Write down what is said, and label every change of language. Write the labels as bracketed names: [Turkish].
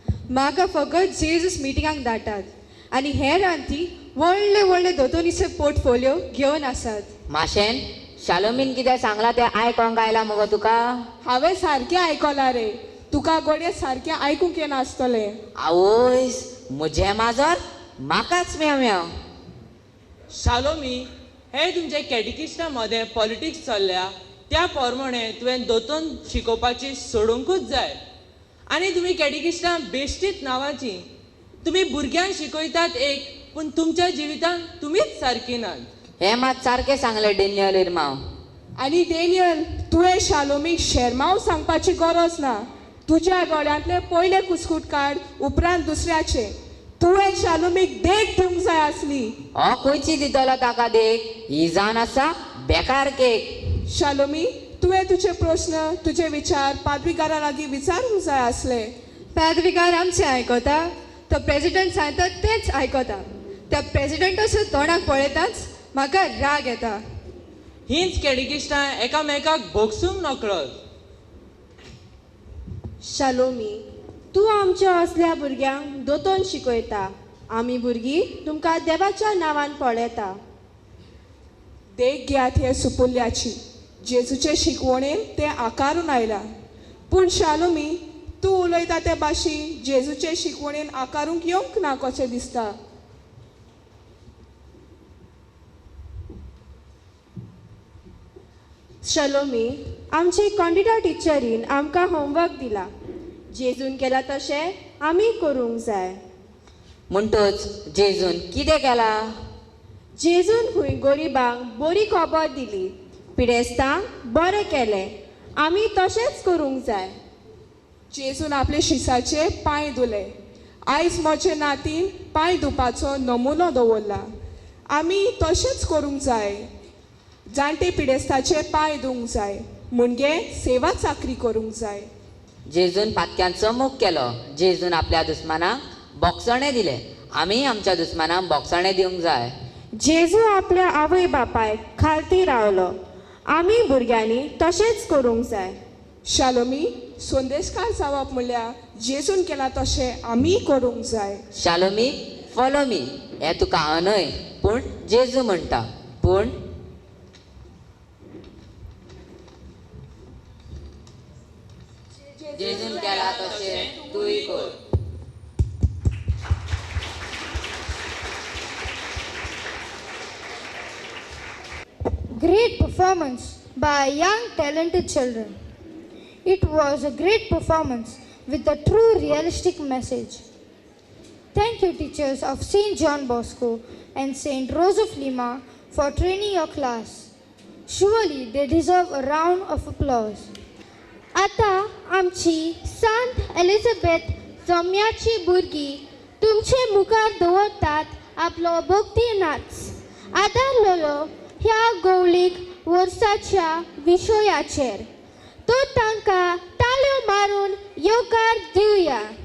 [Goan Konkani] म्हाका फकत जेजूस मिटिंगाक धाडटात आनी हेर रांती व्हडले दोतोनीचे पोर्टफोलियो घेवन आसात. माशेन शालोमीन कितें सांगलां तें आयकोंक आयलां मगो तुका? हांवें सारकें आयकलां रे. तुका गोडये सारकें आयकूंक येनासतलें. आवयस म्हजें माजर म्हाकाच मेव. शालोमी, हे तुमचे कॅटिकिस्टा मदें पॉलिटिक्स चल्ल्या त्या प्रमाणे तुवें दोतोन शिकोवपाची सोडूंकूच जाय. आनी तुमी कॅटिकिस्टां बेश्टीत नांवाची. तुमी भुरग्यांक शिकयतात एक पूण तुमच्या जिवितांत तुमीच सारकी नात. हें मात सारकें सांगलें डेनियल इरमाव. आनी डेनियल, तुवें शालोमीक शेरमाव सांगपाची गरज ना. तुज्या दोळ्यांतले पयले कुस्कूट काड उपरांत दुसऱ्याचे. तुवें शालोमीक देख दिवंक जाय आसली. हो खंयची दितलो ताका देख? ही जावन आसा बेकार केक. शालोमी, तुवें तुजे प्रश्न तुजे विचार पादविकारा लागीं विचारूंक जाय आसले. पादविकार आमचे आयकता. तो प्रेसिडेंट सांगता तेच आयकता. त्या प्रेसिडेंटाच्या तोंडाक पळयताच म्हाका राग येता. हींच कॅटिकिस्टां एकामेकाक भोगसूंक नकळत. शालोमी, तूं आमच्या असल्या भुरग्यांक दोतोन शिकयता. आमी भुरगीं तुमकां देवाच्या नांवान पळयता. देख घेयात हे सुपुल्याची. जेजूचे शिकवणेन तें आकारून आयलां. पूण शालोमी, तूं उलयता ते भाशी जेजूचे शिकवणेन आकारूंक येवंक ना कशें दिसता. शालोमी, आमची कॉन्डिटा टिचरीन आमकां होमवर्क दिला. जेजून केला तशें आमी करूंक जाय. म्हणटच जेजून कितें केलां? जेजून खंय गरिबांक बरी खबर दिली. पिडेस्तांक बरें केलें. आमी तशेंच करूंक जाय. जेजून आपले शिसाचे पांय धुले. आयज म्हजे नातीन पांय धुवपाचो नमुनो दवरला. आमी तशेंच करूंक जाय. जाणटे पिडेस्ताचे पांय धुवंक जाय. मुणगे सेवा चाकरी करूंक जाय. जेजून पातक्यांचो मोग केलो. जेजून आपल्या दुस्मानाक बोगसणे दिले. आमी आमच्या दुस्मानाक बोगसणे दिवंक जाय. जेजू आपल्या आवय बापायक खालती रावलो. आमी भुरग्यांनी तशेंच करूंक जाय. शालोमी, संदेशकार जावप म्हणल्यार जेजून केला तशें आमी करूंक जाय. शालोमी, [English] follow me [Goan Konkani] हें तुका हांव न्हय पूण जेजू म्हणटा. पूण जेजून केला तशें तूंय कर. [English] Great performance by young talented children. It was a great performance with a true realistic message. Thank you teachers of St. John Bosco and St. Rose of Lima for training your class. Surely they deserve a round of applause. [Goan Konkani] आता आमची सांत Elizabeth जम्याची भुरगीं तुमचे मुखार दवरतात आपलो भक्ती नाच. आदारलेलो ह्या गवळीक वर्साच्या विशयाचेर. तो तांकां ताळयो मारून येवकार दिवया.